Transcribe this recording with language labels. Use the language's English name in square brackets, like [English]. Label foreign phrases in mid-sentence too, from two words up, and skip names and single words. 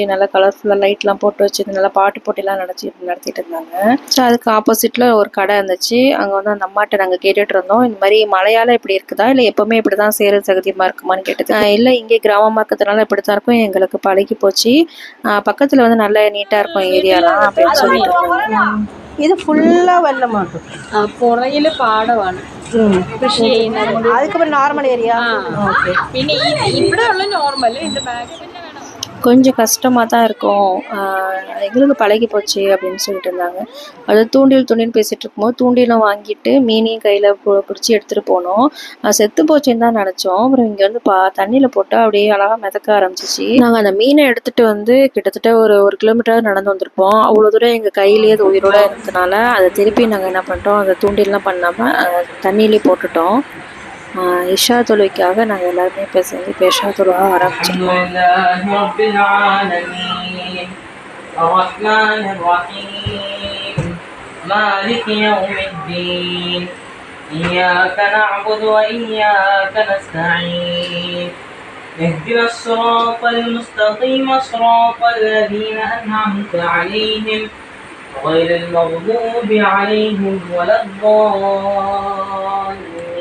[Tamil] நல்லா கலர்ஃபுல்லாக லைட்லாம் போட்டு வச்சு நல்லா பாட்டு போட்டிலாம் நடத்திட்டு இருந்தாங்க. ஸோ அதுக்கு ஆப்போசிட்டில் ஒரு கடை இருந்துச்சு. அங்கே வந்து அந்த அம்மாட்ட நாங்கள் கேட்டுட்டு இருந்தோம், இந்த மாதிரி மழையால் இப்படி இருக்குதா இல்லை எப்போவுமே இப்படி தான் சேர சகதியமாக இருக்குமான்னு கேட்டது. இல்லை, இங்கே கிராமமாக இருக்கிறதுனால இப்படி தான் இருக்கும், எங்களுக்கு பழகி போச்சு, பக்கத்தில் வந்து நல்லா நீட்டாக இருக்கும் ஏரியாலாம் அப்படின்னு சொல்லிட்டு இருந்தாங்க. [Malayalam] ഇത് ഫുള്ള് വെള്ളമാക്കും പുറകിൽ പാടമാണ് കൃഷി ചെയ്യുന്നത്. [Tamil] அதுக்கப்புறம் [English] normal area. [Tamil] ஓகே. [Malayalam] പിന്നെ ഇവിടെ ഉള്ള നോർമൽ இந்த ബാക്ക് [Tamil] கொஞ்சம் கஷ்டமாக தான் இருக்கும், எங்களுக்கு பழகி போச்சு அப்படின்னு சொல்லிட்டு இருந்தாங்க. அது தூண்டில் பேசிகிட்டு இருக்கும்போது தூண்டிலும் வாங்கிட்டு மீனையும் கையில் பிடிச்சி எடுத்துகிட்டு போனோம். செத்து போச்சுன்னு தான் நினச்சோம். அப்புறம் இங்கே வந்து தண்ணியில் போட்டால் அப்படியே அழகாக மிதக்க ஆரம்பிச்சிச்சு. நாங்கள் அந்த மீனை எடுத்துகிட்டு வந்து கிட்டத்தட்ட ஒரு கிலோமீட்டர் நடந்து வந்திருப்போம். அவ்வளோ தூரம் எங்கள் கையிலேயே அது உயிரோடு இருந்ததுனால அதை திருப்பி நாங்கள் என்ன பண்ணிட்டோம், அந்த தூண்டிலாம் பண்ணாமல் தண்ணியிலே போட்டுட்டோம். இஷா தொழுகைக்காக நாங்கள் எல்லாருமே பேசி இஷா தொழுகை ஆரம்பிச்சிருக்கோம். [Arabic] اهدنا الصراط المستقيم صراط الذين أنعمت عليهم غير المغضوب عليهم ولا الضالين.